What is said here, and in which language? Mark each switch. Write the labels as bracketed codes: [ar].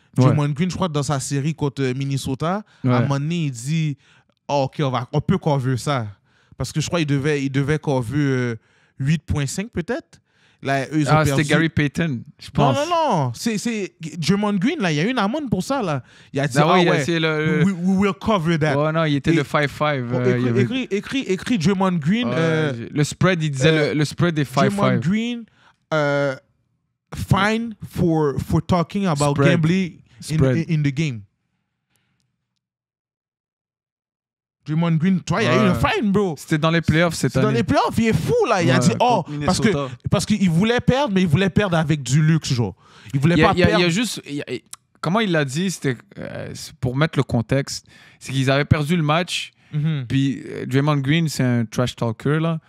[fr] Draymond Green, je crois, dans sa série contre Minnesota, à un moment donné, il dit OK, on peut cover ça. Parce que je crois qu'il devait cover 8.5 peut-être. Là, eux, c'était Gary Payton, je pense. Non. C'est Draymond Green, là. Il y a eu une amende pour ça, là. Il a dit, [en] we will cover that. [fr] Oh non, il était le 5-5. Écrit Draymond Green. Le spread, il disait le spread est 5-5. [en] Draymond Green, fine for talking about gambling in the game. [fr] Draymond Green, tu vois, il y a eu un fine, bro. C'était dans les playoffs cette année. Dans les playoffs, il est fou, là. Il a dit, parce qu'il voulait perdre, mais il voulait perdre avec du luxe, genre. Il voulait pas perdre. Il y a juste... comment il l'a dit, c'était pour mettre le contexte, c'est qu'ils avaient perdu le match, puis Draymond Green, c'est un trash talker, là.